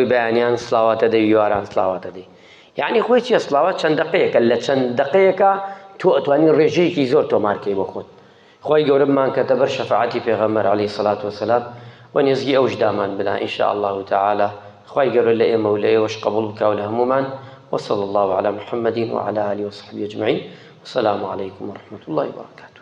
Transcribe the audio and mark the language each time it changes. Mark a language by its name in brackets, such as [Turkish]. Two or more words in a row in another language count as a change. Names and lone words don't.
[Central Kurdish] بەیانیان سڵاواتە دەی یواران سڵاواتە دەی یعنی خۆی چیە سڵاوات چەند دقەیەکە لە چەند دقەیەکە تۆ ئەتوانی ڕێژەیەکی زۆر تۆمارکەی بۆ خۆت خۆی گەورە بمانکەتە بەر شەفاعەتی پێغەمبەر [Arabic] عەلەیهی سەڵات وەسەلام [Central Kurdish] و نێزگی ئەوش دامان بدا [Arabic] ئینشاء الله تعالى [Central Kurdish] خۆی گەورە لە ئێمە و لە ئێوەش قبوڵ بکا و لە هەموومان [Arabic] وصلى الله على محمد وعلى آله وصحبه أجمعين والسلام عليكم ورحمة الله وبركاته